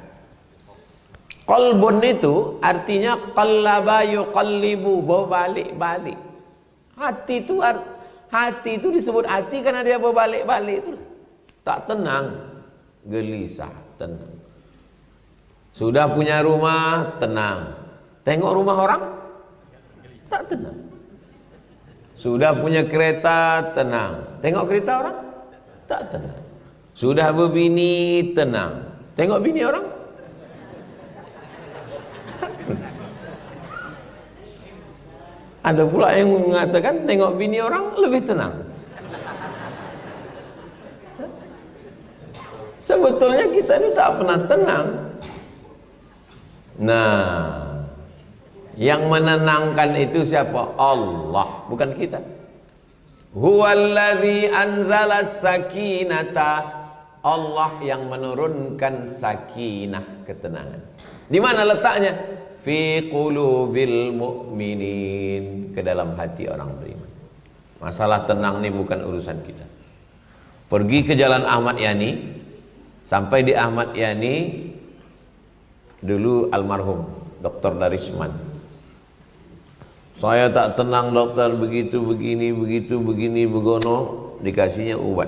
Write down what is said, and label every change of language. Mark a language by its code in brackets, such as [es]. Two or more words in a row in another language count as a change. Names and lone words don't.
[ms] Qalbun itu artinya [ar] قلّب يقلّب, [ms] berbalik-balik. Hati itu disebut hati karena dia berbalik-balik itu. Tak tenang, gelisah, tenang. Sudah punya rumah, tenang. Tengok rumah orang, tak tenang. Sudah punya kereta, tenang. Tengok kereta orang, tak tenang. Sudah berbini, tenang. Tengok bini orang, tak tenang. Ada pula yang mengatakan tengok bini orang lebih tenang. Sebetulnya kita ini tak pernah tenang. Nah, yang menenangkan itu siapa? Allah, bukan kita. [ar] هو الذي أنزل السكينة. [ms] Allah yang menurunkan sakinah, ketenangan. Di mana letaknya? [ar] في قلوب المؤمنين, [ms] ke dalam hati orang beriman. Masalah tenang ini bukan urusan kita. Pergi ke Jalan Ahmad Yani, sampai di Ahmad Yani dulu almarhum Dr. Darisman. Saya tak tenang dokter, begitu begini begono, dikasihnya obat.